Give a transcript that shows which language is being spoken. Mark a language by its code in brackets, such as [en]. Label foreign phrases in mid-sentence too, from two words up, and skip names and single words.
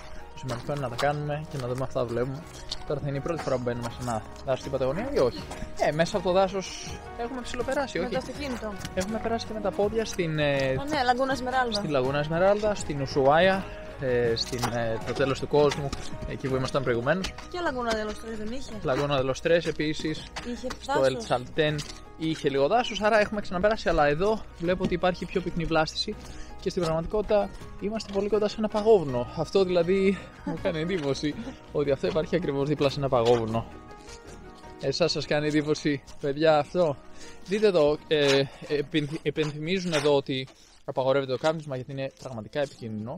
[el] Το σημαντικό είναι να τα κάνουμε και να δούμε αυτά που βλέπουμε. Τώρα θα είναι η πρώτη φορά που μπαίνουμε σε ένα δάσος στην Παταγωνία ή όχι? Μέσα από το δάσος έχουμε ψιλοπεράσει, όχι? Με το αυτοκίνητο. Έχουμε περάσει και με τα πόδια στην. Ναι, Λαγκούνα Εσμεράλδα. Στη Λαγούνα Εσμεράλδα, στην Ουσουάια, το τέλος του κόσμου, εκεί που ήμασταν προηγουμένως. Και Λαγκούνα de los Tres δεν είχε? Λαγούνα de los Tres επίσης. Είχε στο El Chaltén είχε λίγο δάσος, άρα έχουμε ξαναπεράσει. Αλλά εδώ βλέπω ότι υπάρχει πιο πυκνή βλάστηση και στην πραγματικότητα είμαστε πολύ κοντά σε ένα παγόβουνο. Αυτό δηλαδή μου κάνει εντύπωση ότι αυτό υπάρχει ακριβώς δίπλα σε ένα παγόβουνο. Εσάς σας κάνει εντύπωση, παιδιά, αυτό? Δείτε εδώ, επενθυμίζουν εδώ ότι απαγορεύεται το κάπνισμα γιατί είναι πραγματικά επικίνδυνο.